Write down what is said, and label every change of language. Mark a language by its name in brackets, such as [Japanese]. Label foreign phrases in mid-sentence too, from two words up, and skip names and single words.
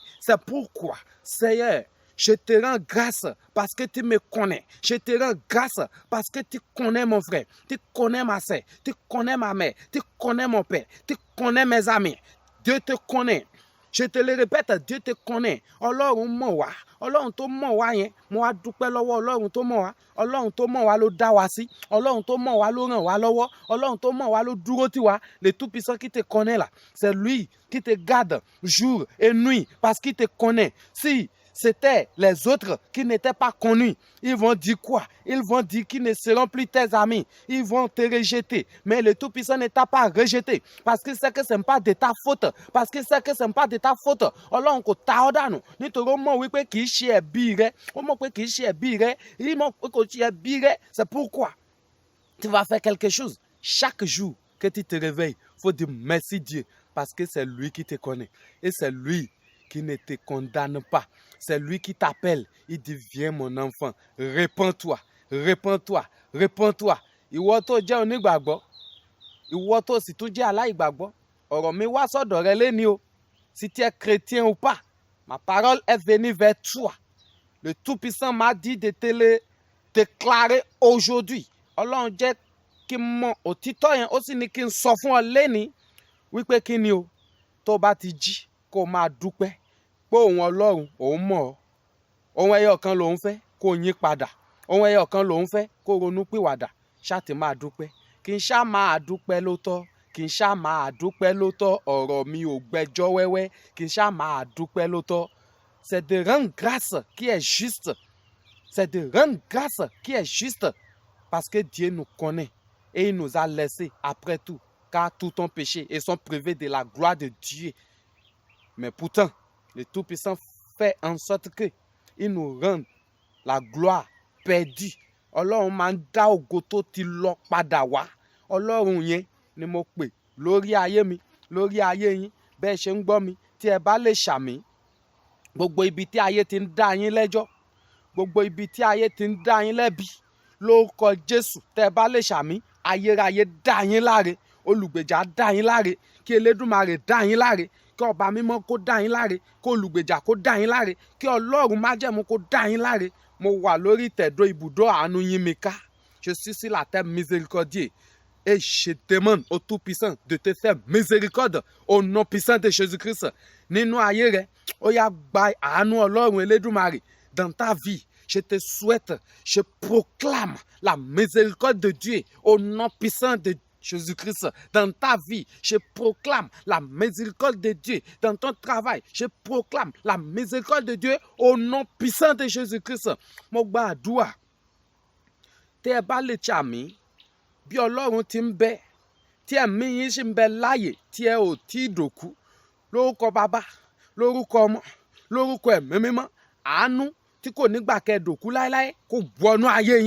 [French] C'est pourquoi, Seigneur, je te rends grâce parce que tu me connais. Je te rends grâce parce que tu connais mon frère, tu connais ma soeur, tu connais ma mère, tu connais mon père, tu connais mes amis. Dieu te connaît. Je te le répète, Dieu te connaît. [Yoruba] Ọlọ́run mọ̀ wá. Ọlọ́run tó mọ̀ wá yẹn, mo wá dúpẹ́ lọ́wọ́ Ọlọ́run tó mọ̀ wá. Ọlọ́run tó mọ̀ wá ló dá wa sí. Ọlọ́run tó mọ̀ wá ló ràn wá lọ́wọ́. Ọlọ́run tó mọ̀ wá ló dúró tì wá. [French] Le Tout-Puissant qui te connaît là, c'est lui qui te garde jour et nuit parce qu'il te connaît. Si c'était les autres qui n'étaient pas connus. Ils vont dire quoi? Ils vont dire qu'ils ne seront plus tes amis. Ils vont te rejeter. Mais le Tout-Puissant ne t'a pas rejeté. Parce qu'il sait que ce n'est pas de ta faute. Parce qu'il sait que ce n'est pas de ta faute. Alors, on t'audane. [Yoruba] Ni to romo wipe ki shie bire. Omo pe ki shie bire. Imo ko shie bire. [French] C'est pourquoi tu vas faire quelque chose. Chaque jour que tu te réveilles, il faut dire merci Dieu. Parce que c'est lui qui te connaît. Et c'est lui qui ne te condamne pas. C'est lui qui t'appelle. Il dit, viens mon enfant, répands-toi, répands-toi, répands-toi. [Yoruba] Ìwọ tó jẹ́ onígbàgbọ́, ìwọ tó sì tún jẹ́ aláìgbàgbọ́, ọ̀rọ̀ mi wá sọ́dọ̀ rẹ léni o. [French] Si tu es chrétien ou pas, ma parole est venue vers toi. Le Tout-Puissant m'a dit de te le déclarer aujourd'hui. [Yoruba] Ọlọ́run jẹ́ kí n mọ òtítọ́ yẹn, ó sì ní kí n sọ fún ọ léni wípé kí ni o, tó bá ti jí kó máa dúpẹ́ pé òun Ọlọ́run òun mọ̀ ọ́. Ohun ẹyọ kan lòun fẹ́ kó yín padà. Ohun ẹyọ kan lòun fẹ́ kó ronú pìwàdà. Ṣá ti máa dúpẹ́. Kì í ṣá máa dúpẹ́ lóòótọ́. Kì í ṣá máa dúpẹ́ lóòótọ́. Ọ̀rọ̀ mi ò gbẹjọ́ wẹ́wẹ́. Kì í ṣá máa dúpẹ́ lóòótọ́. [French] C'est de rendre grâce qui est juste. C'est de rendre grâce qui est juste. Parce que Dieu nous connaît. Et il nous a laissés après tout. Car tout ont péché et sont privés de la gloire de Dieu. Mais pourtant, le Tout-Puissant fait en sorte que il nous rend la gloire perdue. [Yoruba] Ọlọ́run máa ń dá ògo tó ti lọ padà wá. Ọlọ́run yẹn ni mo pè lórí ayé mi, lórí ayé yín. Bẹ́ẹ̀ ṣe ń gbọ́ mi, tí ẹ bá lè ṣàmì. Gbogbo ibi tí ayé ti ń dá yín lẹ́jọ́. Gbogbo ibi tí ayé ti ń dá yín lẹ́bi. Lórúkọ Jésù, tẹ́ ẹ bá lè ṣàmì, ayérayé dá yín láre. Olùgbèjà dá yín láre. Kí Elédùmarè dá yín láre. Kí ọba mímọ́ kó dá yín láre. Kí olùgbèjà kó dá yín láre. Kí Ọlọ́run májẹ̀mú kó dá yín láre. Mo wà lórí ìtẹ̀dó ibùdó àánú yín mi ká. [French] Je suis sur la terre miséricordieux. Et je demande au Tout-Puissant de te faire miséricorde au nom puissant de Jésus-Christ. [Yoruba] Nínú ayé rẹ, ó yá gba àánú Ọlọ́run Elédùmarè [French] dans ta vie. Je te souhaite, je proclame la miséricorde de Dieu au nom puissant de Jésus-Christ. Dans ta vie, je proclame la miséricorde de Dieu. Dans ton travail, je proclame la miséricorde de Dieu au nom puissant de Jésus-Christ. [Yoruba] Mo gba àdúrà. Tẹ́ ẹ bá lè ṣàmì, bí Ọlọ́run ti ń bẹ, tí ẹ̀mí yín ṣì ń bẹ láàyè, tí ẹ ò tí ì dòkú. Lórúkọ Bàbá, lórúkọ Ọmọ, lórúkọ Ẹ̀mí Mímọ́, àánú tí kò nígbà kẹ́ dòkú láéláé kó wọnú ayé yín.